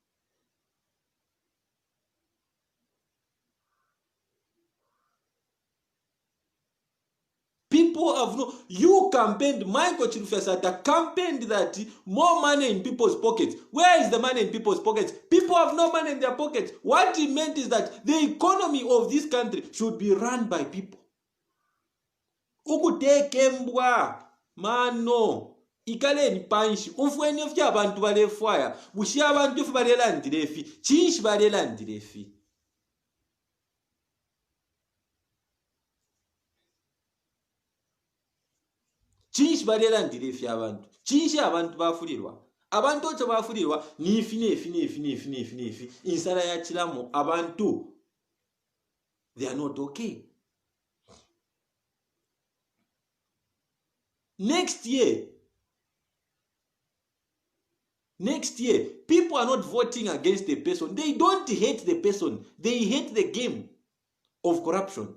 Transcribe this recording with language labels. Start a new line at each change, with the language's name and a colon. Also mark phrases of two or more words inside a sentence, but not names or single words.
English: People have no. You campaigned, Michael Chilufesata campaigned that more money in people's pockets. Where is the money in people's pockets? People have no money in their pockets. What it meant is that the economy of this country should be run by people.
Bemba: Ukutekembwa mano ikale ni panshi umfweni ofya abantu balefwaya bushi abantu fu balelandirefi chinshi balelandirefi. Chinshi balelandirefi abantu chinshi abantu bafulirwa abantu ocho bafulirwa nifi insala ya chilamo abantu
English: they are not okay. Next year, people are not voting against the person. They don't hate the person. They hate the game of corruption.